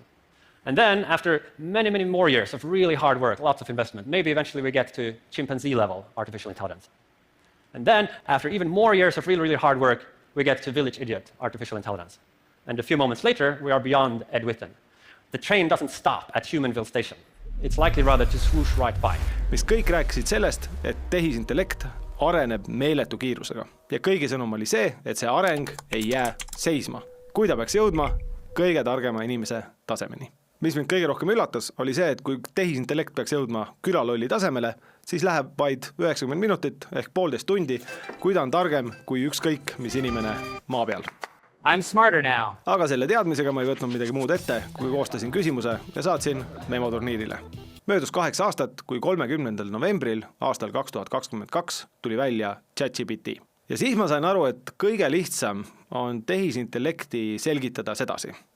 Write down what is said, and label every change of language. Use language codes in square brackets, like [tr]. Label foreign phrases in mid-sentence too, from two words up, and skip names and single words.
[en] And then after many, many more years of really hard work, lots of investment, maybe eventually we get to chimpanzee-level artificial intelligence. And then after even more years of really, really hard work, we get to village idiot artificial intelligence. And a few moments later, we are beyond Ed Witten. The train doesn't stop at Humanville station. It's likely rather to swoosh right by. [et] Mis kõik rääkisid sellest, et tehisintellekt areneb meeletu kiirusega. Ja kõigi sõnum oli see, et see areng ei jää seisma. Kui ta peaks jõudma kõige targema inimese tasemeni. Mis mind kõige rohkem üllatas, oli see, et kui tehisintellekt peaks jõudma külalolli tasemele, siis läheb vaid 90 minutit ehk 1,5 tundi, kui ta on targem kui ükskõik mis inimene maa peal. [en] I'm smarter now. [et] Aga selle teadmisega ma ei võtnud midagi muud ette, kui koostasin küsimuse ja saatsin memoturniirile. Möödus 8 aastat, kui 30. novembril aastal 2022 tuli välja ChatGPT. Ja siis ma sain aru, et kõige lihtsam on tehisintellekti selgitada sedasi.